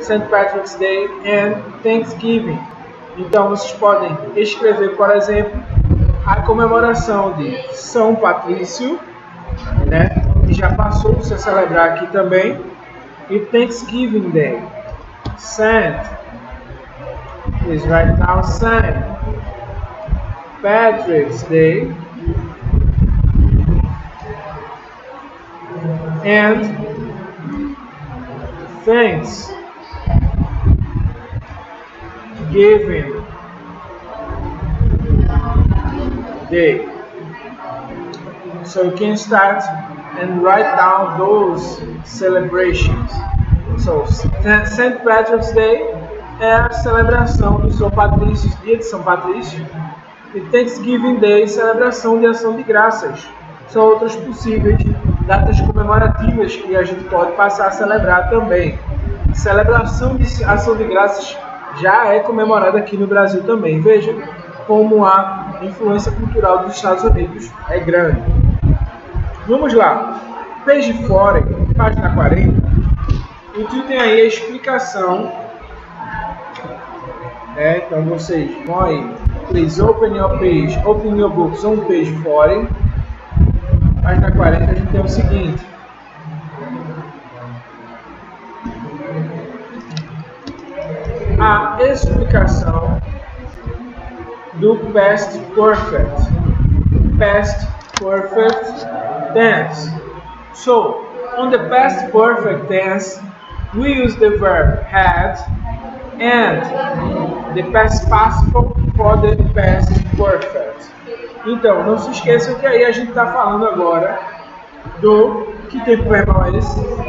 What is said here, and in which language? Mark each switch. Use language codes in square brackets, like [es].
[en] Patrick's Day and Thanksgiving. [pt] Então vocês podem escrever, por exemplo, a comemoração de São Patrício, né, que já passou a se celebrar aqui também, e Thanksgiving Day. [en] St. Please write down St. Patrick's Day and Thanksgiving Day. So you can start and write down those celebrations. So St. [pt] Patrick's Day é a celebração do São Patrício, dia de São Patrício, e Thanksgiving Day, celebração de ação de graças. São outras possíveis datas comemorativas que a gente pode passar a celebrar também. A celebração de ação de graças já é comemorada aqui no Brasil também. Veja como a influência cultural dos Estados Unidos é grande. Vamos lá. [en] Page 40, [pt] página 40. O tio tem aí a explicação. Então vocês vão aí. [en] Please open your page, open your books on page 40. [pt] Página 40 a gente tem o seguinte. A explicação do past perfect. [en] Past perfect tense. So, on the past perfect tense, we use the verb had and the past participle for the past perfect. [pt] Então, não se esqueçam que aí a gente está falando agora do que tempo verbal é esse?